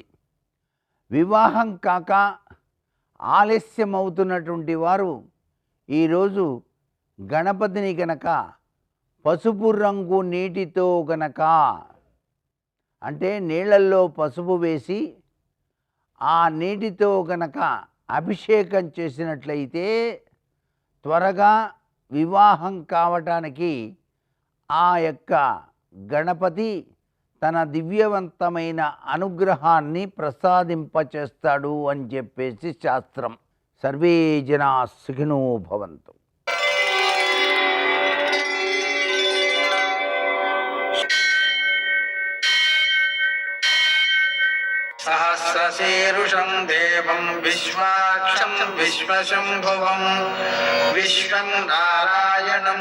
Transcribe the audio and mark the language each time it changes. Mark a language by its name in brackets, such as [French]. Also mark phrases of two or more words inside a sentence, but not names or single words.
[Telugu] వివాహం కాక ఆలస్యమవుతున్నటువంటి వారు ఈరోజు గణపతిని గనక పసుపు రంగు నీటితో గనక, అంటే నీళ్ళల్లో పసుపు వేసి ఆ నీటితో గనక అభిషేకం చేసినట్లయితే త్వరగా వివాహం కావటానికి ఆ యొక్క గణపతి తన దివ్యవంతమైన అనుగ్రహాన్ని ప్రసాదింపచేస్తాడు అని చెప్పేసి శాస్త్రం. [Sanskrit] సర్వే జనా సుఖినో భవంతు. सहस्रशीर्षं देवं विश्वाक्षं विश्वशम्भुवं विश्वं नारायणं